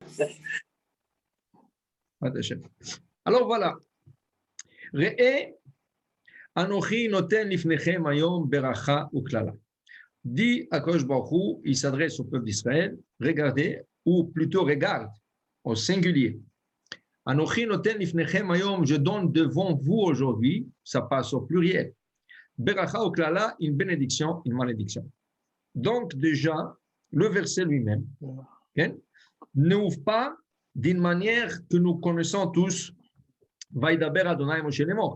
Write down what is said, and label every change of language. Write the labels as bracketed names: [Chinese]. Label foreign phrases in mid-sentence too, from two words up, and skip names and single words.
[French] Alors voilà. [Hebrew] ראה אנכי נתן לפניכם היום ברכה וקללה. [French] Dit [Hebrew] הקדוש ברוך הוא, [French] il s'adresse au peuple d'Israël, regardez, ou plutôt regarde, au singulier. [Hebrew] אנכי נתן לפניכם היום, [French] je donne devant vous aujourd'hui, ça passe au pluriel. [Hebrew] ברכה וקללה, [French] une bénédiction, une malédiction. Donc déjà, le verset lui-même n'ouvre pas d'une manière que nous connaissons tous, [Hebrew] וידבר ה' משה לאמר.